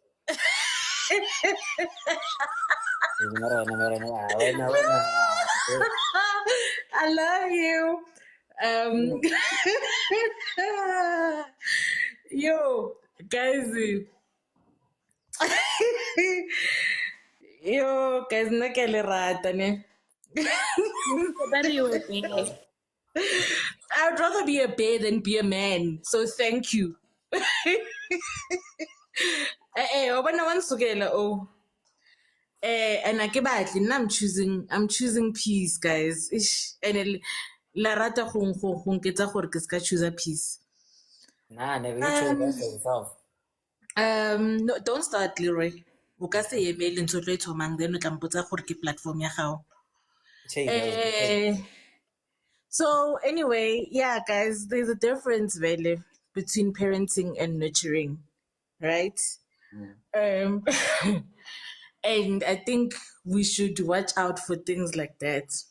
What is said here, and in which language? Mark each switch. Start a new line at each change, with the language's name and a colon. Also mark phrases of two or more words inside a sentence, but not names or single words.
English: I love you. Yo, guys. Yo, guys,
Tswana: nna ke a le rata ne.
English: I would rather be a bear than be a man. So thank you. Oh. And I get back, and I'm choosing peace, guys.
Tswana: Ish, and la rata go nketsa gore ke ska
English: choose peace. Nah, never you chose that for yourself. No, don't start, Leroy.
Tswana: O ka se emele ntho tlo e thomang then o tla mpotsa gore ke platform ya gago.
English: So anyway, yeah, guys, there's a difference, really, between parenting and nurturing, right? And I think we should watch out for things like that.